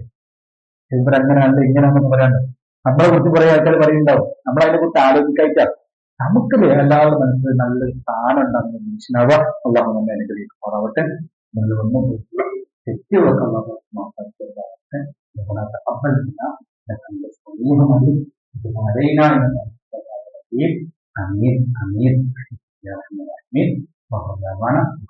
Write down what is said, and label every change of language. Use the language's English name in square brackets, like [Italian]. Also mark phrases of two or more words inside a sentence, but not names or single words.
[Malayalam] ഇവരങ്ങനെയല്ല ഇങ്ങനെയാണെന്ന് പറയാണ്ട് നമ്മളെ കുറിച്ച് കുറെ ആൾക്കാർ പറയുന്നുണ്ടാവും. നമ്മൾ അതിനെ കുറിച്ച് ആലോചിക്കായിട്ടാ നമുക്ക് എല്ലാവരുടെ മനസ്സിൽ നല്ലൊരു സ്ഥാനം ഉണ്ടാകുന്ന മനുഷ്യനാവുക. അള്ളാഹു നമ്മെ അനുഗ്രഹിക്കുമാറാവട്ടെ. നല്ലതൊന്നും തെറ്റുകളൊക്കെ അള്ളാഹു [Arabic] وتقبل منا انك انت السميع العليم وتب علينا انك انت التواب الرحيم. امين امين يا رب العالمين. وهو دعوانا